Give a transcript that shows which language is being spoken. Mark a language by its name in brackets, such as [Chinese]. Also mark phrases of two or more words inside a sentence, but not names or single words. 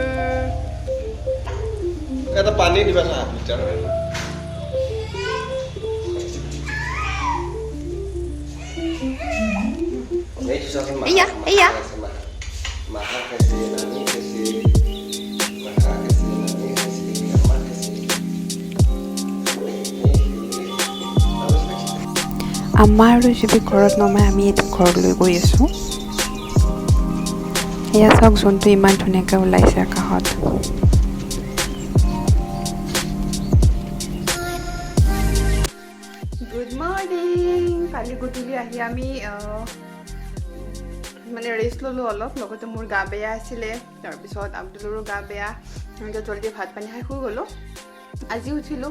[Assamese] এটা পানী দিবা না লিটাৰ Iya, iya. Maha kasi nani kasi maha kasi nani kasi mama kasi আমাৰ আৰু যদি ঘৰত নমাই আমি এইটো ঘৰলৈ গৈ আছোঁ এয়া চাওক জোনটো ইমান ধুনীয়াকৈ ওলাইছে আকাশত [English] good morning [Assamese] কালি গধূলি আহি আমি মানে ৰেষ্ট ল'লোঁ অলপ লগতে মোৰ গা বেয়া আছিলে তাৰপিছত আব্দুলৰো গা বেয়া আমি জলদি ভাত পানী খাই শুই গ'লোঁ আজি উঠিলোঁ